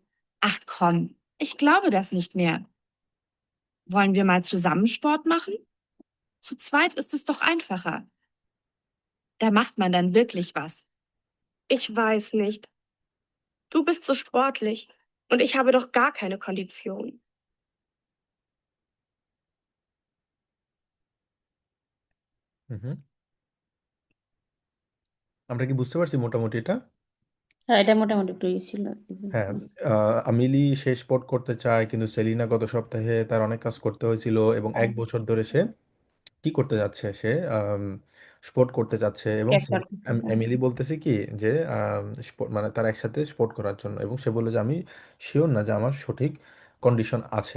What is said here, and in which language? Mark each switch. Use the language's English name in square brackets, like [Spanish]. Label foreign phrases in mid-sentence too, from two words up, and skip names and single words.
[German] Ach komm, ich glaube das nicht mehr. Wollen wir mal zusammen Sport machen? Zu zweit ist es doch einfacher. Da macht man dann wirklich was. Ich weiß nicht. Du bist so sportlich und ich habe doch gar keine Kondition. [Bangla] হুম, আমরা কি বুঝতে পারছি মোটামুটি এটা? হ্যাঁ, এটা মোটামুটি একটু ই ছিল। হ্যাঁ, আমিলি সে স্পোর্ট করতে চায়, কিন্তু সেলিনা গত সপ্তাহে তার অনেক কাজ করতে হয়েছিল এবং এক বছর ধরে সে কি করতে যাচ্ছে, সে স্পোর্ট করতে যাচ্ছে এবং এমিলি বলতেছে কি যে মানে তার একসাথে স্পোর্ট করার জন্য, এবং সে বলে যে আমি শিওর না যে আমার সঠিক কন্ডিশন আছে।